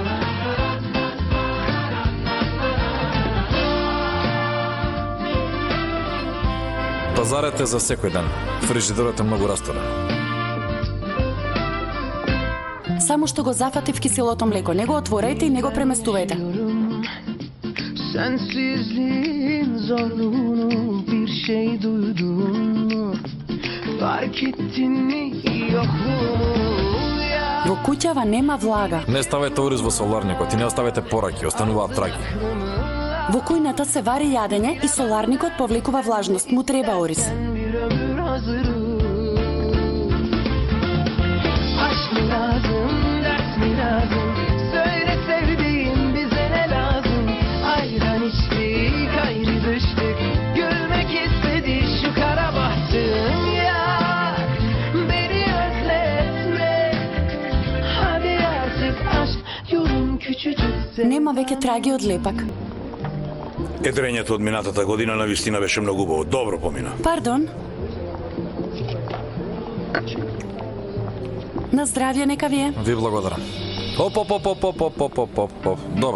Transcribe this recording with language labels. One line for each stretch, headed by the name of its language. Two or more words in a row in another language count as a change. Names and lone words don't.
Macedonian: Пазарът е за секој ден. Фрижидерот е многу растурен. Само што го зафатив киселото млеко, не го отворајте и не го преместувајте.
Turkish: Sensizliğin zorluğunu bir şey duydun mu? Fark ettin mi yokluğumu ya?
Macedonian: Во куќава нема влага. Не ставајте ориз во соларникот и не оставајте пораки, остануваат траги. Во кујната се вари јадење и соларникот повлекува влажност, му треба ориз.
Turkish: Bir ömür hazırım. Aşk mı lazım, ders mi lazım? Söyle sevdiğim bize ne lazım? Ayran içtik, ayrı düştük. Gülmek istedi şu kara bahtım ya. Beni özletme. Hadi artık aşk yolun küçücük.
Macedonian: Нема веќе траги од лепак. Едрењето од минатата година на вистина беше многу убаво. Добро помина. Пардон. На здравје нека ви е. Ви благодарам. Оп. Добро.